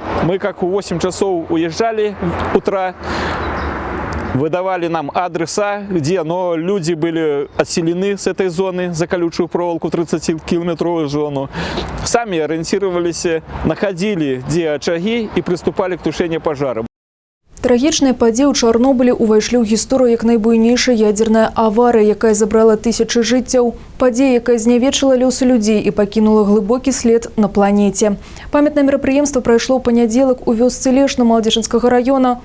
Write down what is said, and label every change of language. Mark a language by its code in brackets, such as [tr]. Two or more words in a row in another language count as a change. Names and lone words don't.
[ru] Мы как в 8 часов уезжали утра, выдавали нам адреса, где люди были отселены с этой зоны за колючую проволоку, 30-километровую зону. Сами ориентировались, находили где очаги и приступали к тушению пожара. [be] Трагічныя падзеі ў Чарнобылі ўвайшлі ў гісторыю як найбуйнейшая ядзерная аварыя, якая забрала тысячы жыццяў. Падзея, якая знявечыла лёсы людзей і пакінула глыбокі след на планеце. Памятнае мерапрыемства прайшло ў панядзелак у вёсцы Лешна Маладзежынскага раёна.